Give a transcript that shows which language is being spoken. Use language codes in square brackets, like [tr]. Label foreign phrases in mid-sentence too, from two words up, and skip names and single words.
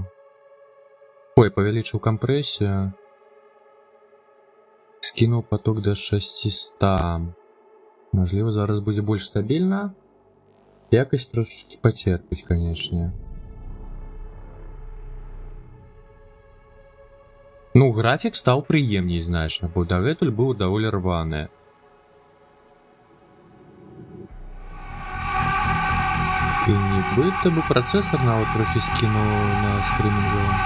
[be] Ой, павялічыў кампрэсію. Скінуў поток до 600. Можливо, зараз будзе больш стабільна. Якасць трошечки пацерпіць, канечне. Ну, графік стаў прыемней значна, бо дагэтуль быў даволі рваны. І нібыта бы працэсар нават трохі скінуў на стрімінгу.